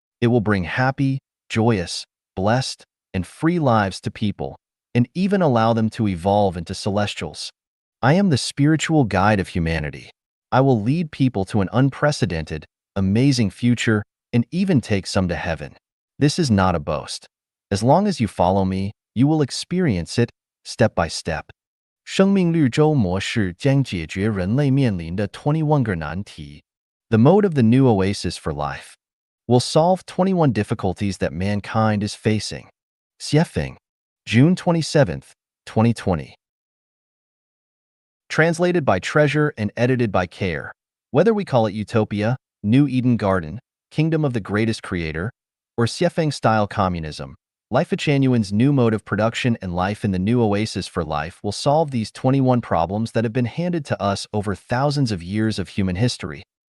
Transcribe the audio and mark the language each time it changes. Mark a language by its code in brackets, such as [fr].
[en] It will bring happy, joyous, blessed, and free lives to people, and even allow them to evolve into celestials. I am the spiritual guide of humanity. I will lead people to an unprecedented, amazing future, and even take some to heaven. This is not a boast. As long as you follow me, you will experience it, step by step. [zh] 生命绿洲模式将解决人类面临的21个难题. [en] The mode of the new oasis for life will solve 21 difficulties that mankind is facing. Xiefeng, June 27th, 2020. Translated by Treasure and edited by Care. Whether we call it Utopia, New Eden Garden, Kingdom of the Greatest Creator, or Xiefeng-style communism, Life at Chanyuan's new mode of production and life in the new oasis for life will solve these 21 problems that have been handed to us over thousands of years of human history.